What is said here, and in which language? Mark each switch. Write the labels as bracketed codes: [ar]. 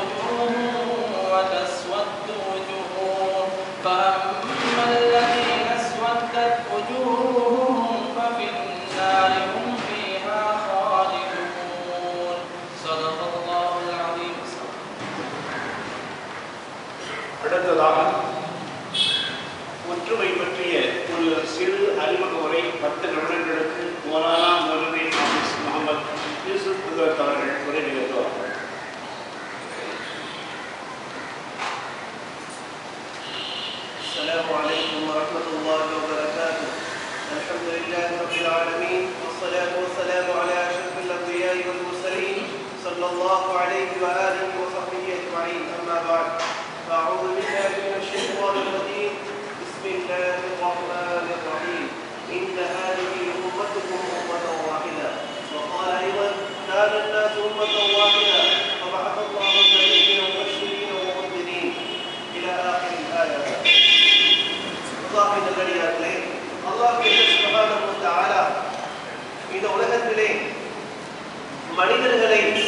[ar] وجوه وتسود وجوه فأما الذين اسودت وجوههم ففي النار هم فيها خالدون صدق الله العظيم. [ta] அடுத்ததாக ஒற்றுமை பற்றிய ஒரு சிறு அறிமுக உரை 10 நிமிடங்களுக்கு மௌலானா மௌலவி ஹாஃபிஸ் முகமது யூசுப் குதரத் அவர்கள் உரை நிகழ்த்துவார்கள். [ar] السلام عليكم ورحمة الله وبركاته. الحمد لله رب العالمين والصلاة والسلام على أشرف الأنبياء والمرسلين صلى الله عليه وآله وصحبه أجمعين. أما بعد فأعوذ بالله من الشيطان الرجيم. بسم الله الرحمن الرحيم. إن هذه أمتكم أمة واحدة وقال أيضا كان الناس أمة واحدة فبعث الله النبيين مبشرين ومنذرين إلى آخر الآية. [ta] அல்லாஹ்வின் நல்லடியார்களே, அல்லாஹ் சுப்ஹானஹு வ தஆலா இந்த உலகத்திலே மனிதர்களை